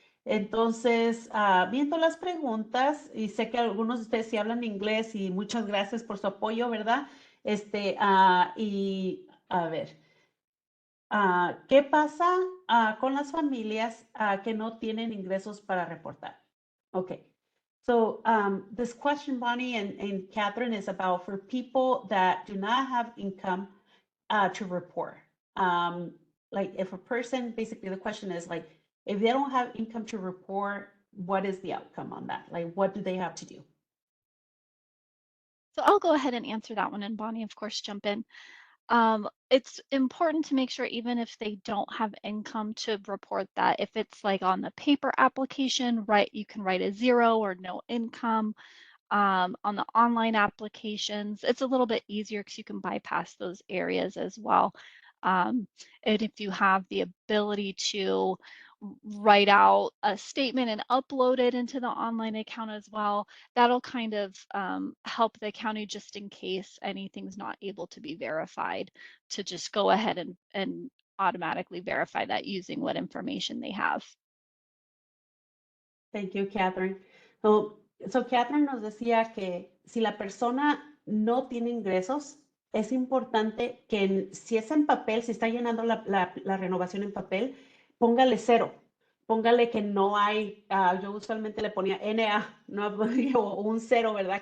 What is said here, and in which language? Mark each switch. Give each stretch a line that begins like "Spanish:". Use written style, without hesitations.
Spanish: Entonces, viendo las preguntas, y sé que algunos de ustedes sí hablan inglés y muchas gracias por su apoyo, ¿verdad? Y a ver, ¿qué pasa con las familias que no tienen ingresos para reportar?
English: Okay. So this question, Bonnie and Catherine, is about for people that do not have income to report. Like if a person, basically the question is like, if they don't have income to report, what is the outcome on that? Like, what do they have to do? So I'll go ahead and answer that one, and Bonnie, of course, jump in. It's important to make sure even if they don't have income to report that if it's like on the paper application, right, you can write a 0 or no income. On the online applications, it's a little bit easier because you can bypass those areas as well. And if you have the ability to write out a statement and upload it into the online account as well, that'll kind of help the county just in case anything's not able to be verified to just go ahead and automatically verify that using what information they have. Thank you, Catherine.
Spanish: So Catherine nos decía que si la persona no tiene ingresos, es importante que si es en papel, si está llenando la renovación en papel, póngale 0. Póngale que no hay, yo usualmente le ponía NA, no, o un 0, ¿verdad?